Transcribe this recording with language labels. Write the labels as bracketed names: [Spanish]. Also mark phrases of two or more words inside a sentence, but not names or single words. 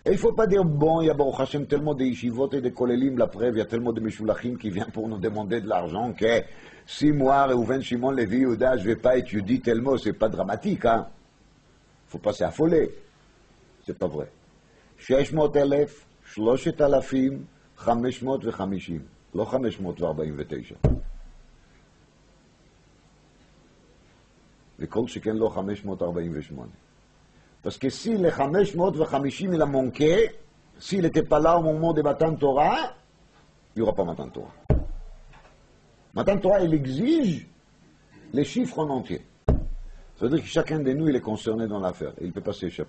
[French] Et il ne faut pas dire, bon, il y a [Hebrew] ברוך השם [French] tellement de yeshivot et de kolelim, la preuve, il y a tellement de meshulachim qui viennent pour nous demander de l'argent que si moi, Reuven, Shimon, Lévi, Yehuda, je ne vais pas étudier tel mot, c'est pas dramatique, hein. Il ne faut pas s'affoler. C'est pas vrai. 600,000, 3,550, [Hebrew] לא 549. וכל שכן לא 548. [French] Parce que si les 550 il a manqué, s'il n'était pas là au moment de [Hebrew] מתן תורה, [French] il n'y aura pas [Hebrew] מתן תורה. מתן תורה, [French] il exige les chiffres en entier. Ça veut dire que chacun de nous, il est concerné dans l'affaire. Il ne peut pas s'échapper.